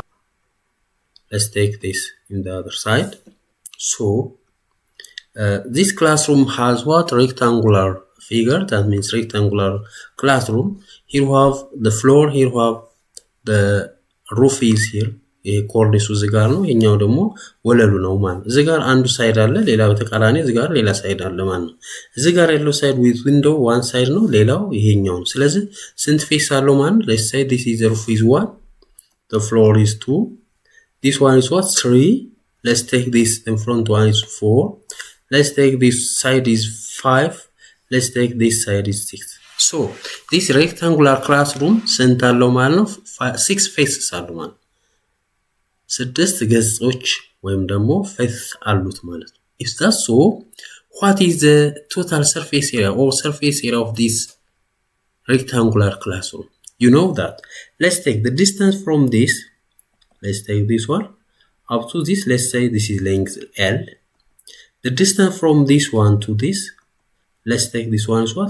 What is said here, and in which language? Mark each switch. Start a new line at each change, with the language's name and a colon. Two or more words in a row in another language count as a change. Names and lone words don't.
English: Let's take this in the other side. So this classroom has what? Rectangular figure, that means rectangular classroom. Here we have the floor, here we have the roof is here.
Amharic: ይሄ ኮርኒሱ እዚህ ጋር ነው፣ የኛው ደግሞ ወለሉ ነው ማለት ነው። እዚህ ጋር አንዱ ሳይድ አለ፣ ሌላው ተቃራኒ እዚህ ጋር ሌላ ሳይድ አለ ማለት ነው። እዚህ ጋር ያለው ሳይድ
English: with window one side
Amharic: ነው፣ ሌላው ይሄኛው ነው። ስለዚህ ስንት ፌስ አለው ማለት ነው?
English: let's say this is the roof is 1, the floor is 2, this one is what? 3. let's take this in front one is 4, let's take this side is 5, let's take this side is 6. so this rectangular classroom
Amharic: ስንት አለው ማለት ነው?
English: 6 faces
Amharic: አለው ማለት ነው። ስድስት ገጾች ወይም ደግሞ ፌስ አሉት ማለት ነው።
English: if that's so, what is the total surface area or surface area of this rectangular classroom? You know that. Let's take the distance from this. Let's take this one up to this. Let's say this is length L. The distance from this one to this, let's take this one as what?